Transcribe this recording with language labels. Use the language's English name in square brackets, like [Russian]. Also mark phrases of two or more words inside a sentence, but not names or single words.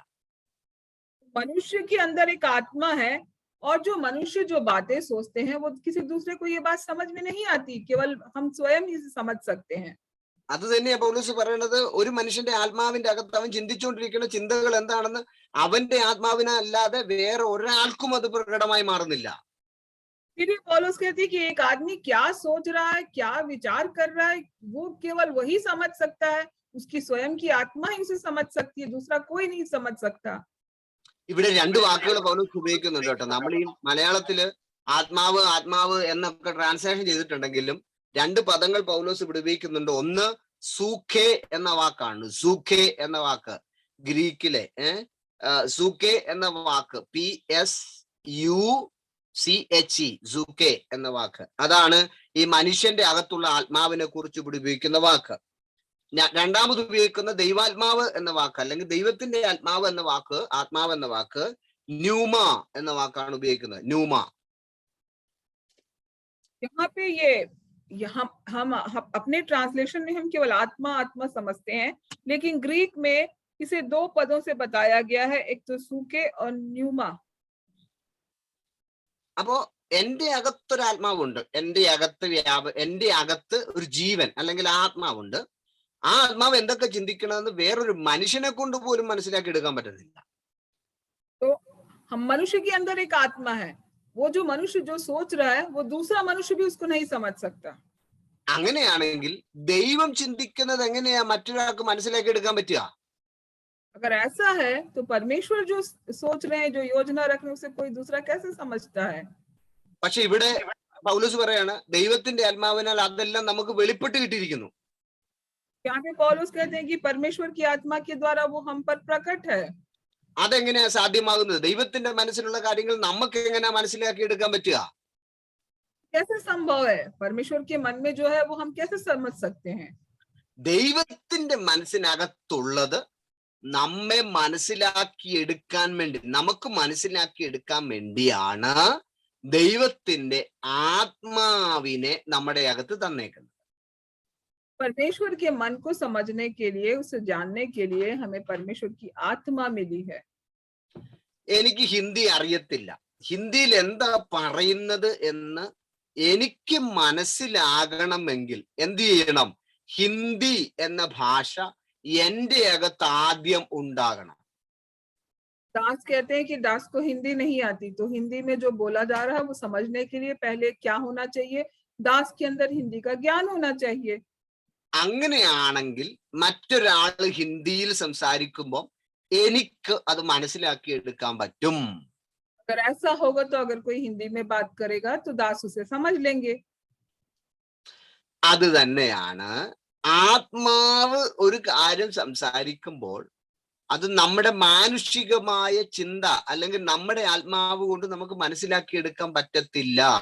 [Hindi] मनुष्य के अंदर एक आत्मा है और जो मनुष्य जो बातें सोचते हैं वो किसी दूसरे को ये बात समझ में नहीं आती, केवल हम स्वयं ही समझ सकते हैं. [Malayalam] അത് തന്നെയാ പൗലോസ് പറയുന്നത്. ഒരു മനുഷ്യന്റെ ആത്മാവിന്റെ അകത്ത് അവൻ ചിന്തിച്ചുകൊണ്ടിരിക്കുന്ന ചിന്തകൾ എന്താണെന്ന് അവന്റെ ആത്മാവിനെ അല്ലാതെ വേറെ ഒരാൾക്കും അത് പ്രകടമായി മാറുന്നില്ല. [Hindi] फिर भी पौलुस कहते हैं कि एक आदमी क्या सोच रहा है, क्या विचार कर रहा है, वो केवल वही समझ सकता है। उसकी स्वयं की आत्मा ही उसे समझ सकती है, दूसरा कोई नहीं समझ सकता। [Malayalam] ഇവിടെ രണ്ട് വാക്കുകൾ പൗലോസ് ഉപയോഗിക്കുന്നുണ്ട് കേട്ടോ. നമ്മൾ ഈ മലയാളത്തില് ആത്മാവ് ആത്മാവ് എന്നൊക്കെ ട്രാൻസ്ലേഷൻ ചെയ്തിട്ടുണ്ടെങ്കിലും രണ്ട് പദങ്ങൾ പൗലോസ് ഇവിടെ ഉപയോഗിക്കുന്നുണ്ട്. ഒന്ന് സൂഖെ എന്ന വാക്കാണ്. സൂഖെ എന്ന വാക്ക് ഗ്രീക്കിലെ സൂഖെ എന്ന വാക്ക് PSUCHE സൂഖെ എന്ന വാക്ക്, അതാണ് ഈ മനുഷ്യന്റെ അകത്തുള്ള ആത്മാവിനെ കുറിച്ച് ഇവിടെ ഉപയോഗിക്കുന്ന വാക്ക്. രണ്ടാമത് ഉപയോഗിക്കുന്ന ദൈവാത്മാവ് എന്ന വാക്ക് അല്ലെങ്കിൽ ദൈവത്തിന്റെ ആത്മാവ് എന്ന വാക്ക്, ആത്മാവ് എന്ന വാക്ക് ന്യൂമ എന്ന വാക്കാണ് ഉപയോഗിക്കുന്നത്. ന്യൂമ. [Hindi] यहाँ पे हम अपने ट्रांसलेशन में हम केवल आत्मा आत्मा समझते हैं, लेकिन ग्रीक में इसे दो पदों से बताया गया है, एक तो सूके और न्यूमा। [Malayalam] അപ്പോ എന്റെ അകത്തൊരു ആത്മാവുണ്ട്, എന്റെ അകത്ത് ഒരു ജീവൻ അല്ലെങ്കിൽ ആത്മാവുണ്ട്. ആ ആത്മാവ് എന്തൊക്കെ ചിന്തിക്കണമെന്ന് വേറൊരു മനുഷ്യനെ കൊണ്ട് പോലും മനസ്സിലാക്കി എടുക്കാൻ പറ്റുന്നില്ല. [Hindi] तो हम मनुष्य के अंदर एक आत्मा है, वो जो मनुष्य जो सोच रहा है वो दूसरा मनुष्य भी उसको नहीं समझ सकता। [Malayalam] അങ്ങനെയാണെങ്കിൽ ദൈവം ചിന്തിക്കുന്നത് എങ്ങനെയാ മറ്റൊരാൾക്ക് മനസ്സിലാക്കി എടുക്കാൻ പറ്റുക? [Hindi] अगर ऐसा है तो परमेश्वर जो सोच रहे हैं, जो योजना रख रहे हैं, उसे कोई दूसरा कैसे समझता है? [Malayalam] പക്ഷെ ഇവിടെ പൗലോസ് പറയാണ് ദൈവത്തിന്റെ ആത്മാവിനാൽ അതെല്ലാം നമുക്ക് വെളിപ്പെട്ട് കിട്ടിയിരിക്കുന്നു. [Hindi] यहाँ पे पौलुस कहते हैं कि परमेश्वर की आत्मा के द्वारा वो हम पर प्रकट है। [Malayalam] അതെങ്ങനെയാ സാധ്യമാകുന്നത്? ദൈവത്തിന്റെ മനസ്സിലുള്ള കാര്യങ്ങൾ നമുക്ക് എങ്ങനെയാ മനസ്സിലാക്കി എടുക്കാൻ പറ്റുക? [Hindi] कैसे संभव है? परमेश्वर के मन में जो है वो हम कैसे समझ सकते हैं? [Malayalam] ദൈവത്തിന്റെ മനസ്സിനകത്തുള്ളത് നമ്മെ മനസ്സിലാക്കി എടുക്കാൻ വേണ്ടി, നമുക്ക് മനസ്സിലാക്കി എടുക്കാൻ വേണ്ടിയാണ് ദൈവത്തിന്റെ ആത്മാവിനെ നമ്മുടെ അകത്ത് തന്നേക്കുന്നത്. [Hindi] परमेश्वर के मन को समझने के लिए, उसे जानने के लिए हमें परमेश्वर की आत्मा मिली है। [Malayalam] എനിക്ക് ഹിന്ദി അറിയത്തില്ല, ഹിന്ദിയിൽ എന്താ പറയുന്നത് എന്ന് എനിക്ക് മനസ്സിലാകണമെങ്കിൽ എന്ത് ചെയ്യണം? ഹിന്ദി എന്ന ഭാഷ എന്റെ അകത്ത് ആദ്യം ഉണ്ടാകണം. [Hindi] दास कहते हैं कि दास को हिंदी नहीं आती, तो हिंदी में जो बोला जा रहा है वो समझने के लिए पहले क्या होना चाहिए? दास के अंदर हिंदी का ज्ञान होना चाहिए। [Malayalam] അങ്ങനെയാണെങ്കിൽ മറ്റൊരാൾ ഹിന്ദിയിൽ സംസാരിക്കുമ്പോൾ എനിക്ക് അത് മനസ്സിലാക്കി എടുക്കാൻ പറ്റും. [Hindi] अगर ऐसा होगा तो अगर कोई हिंदी में बात करेगा तो दास उसे समझ लेंगे। [Malayalam] അത് തന്നെയാണ് ആത്മാവ് ഒരു കാര്യം സംസാരിക്കുമ്പോൾ അത് നമ്മുടെ മാനുഷികമായ ചിന്ത അല്ലെങ്കിൽ നമ്മുടെ ആത്മാവ് കൊണ്ട് നമുക്ക് മനസ്സിലാക്കി എടുക്കാൻ പറ്റത്തില്ല.